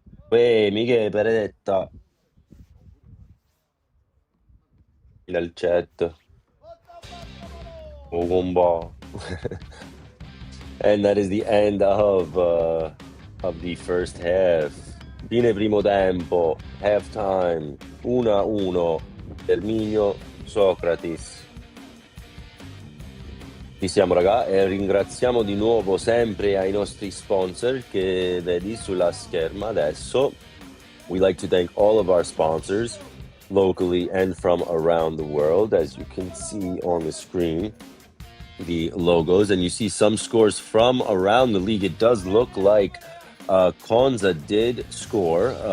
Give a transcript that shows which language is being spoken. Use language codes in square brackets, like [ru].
[it] Michele Peredetta nel chat. Ogumba. [en] And that is the end of the first half. [it] Fine primo tempo, halftime, 1-1, Terminio, Socrates. Ci siamo raga e ringraziamo di nuovo sempre ai nostri sponsor che vedi sulla scherma adesso. [en] We like to thank all of our sponsors locally and from around the world, as you can see on the screen. The logos, and you see some scores from around the league. It does look like Conza did score.